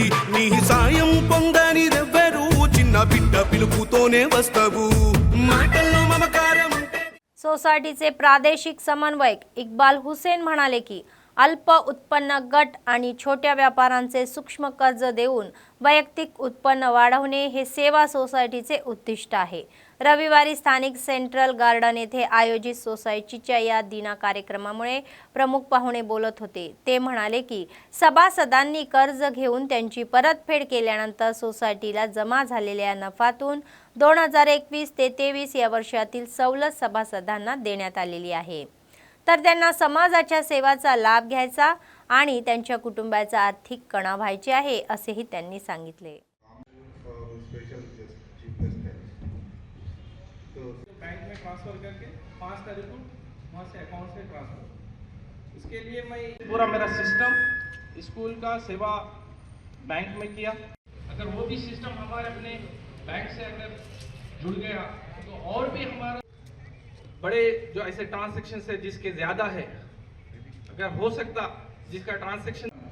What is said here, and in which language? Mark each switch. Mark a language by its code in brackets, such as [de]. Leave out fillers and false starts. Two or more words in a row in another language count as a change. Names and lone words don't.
[te] నీ సాయం పొందనిదెవ్వరు చిన్న బిడ్డ పిలుపుతోనే వస్తావు మాటల్లో మమకారం. [mr] सोसायटीचे प्रादेशिक समन्वयक इक्बाल हुसेन म्हणाले की अल्प उत्पन्न गट आणि छोट्या व्यापाऱ्यांचे सूक्ष्म कर्ज देऊन वैयक्तिक उत्पन्न वाढवणे हे सेवा सोसायटीचे उद्दिष्ट आहे. रविवारी स्थानिक सेंट्रल गार्डन येथे आयोजित सोसायटीच्या या दिना कार्यक्रमामुळे प्रमुख पाहुणे बोलत होते. ते म्हणाले की सभासदांनी कर्ज घेऊन त्यांची परतफेड केल्यानंतर सोसायटीला जमा झालेल्या नफ्यातून 2021 ते 23 या वर्षातील सवलत सभासदांना देण्यात आलेली आहे. तर त्यांना समाजाच्या सेवाचा लाभ घ्यायचा आणि त्यांच्या कुटुंबाचा आर्थिक कणा व्हायचे आहे असेही त्यांनी सांगितले. [hi] बैंक में ट्रांसफ़र करके 5 तारीख को वहाँ से अकाउंट से ट्रांसफ़र। इसके लिए मैं पूरा मेरा सिस्टम स्कूल का सेवा बैंक में किया। अगर वो भी सिस्टम हमारे अपने बैंक से अगर जुड़ गया तो और भी हमारा बड़े जो ऐसे ट्रांजैक्शन है जिसके ज़्यादा है, अगर हो सकता जिसका ट्रांजैक्शन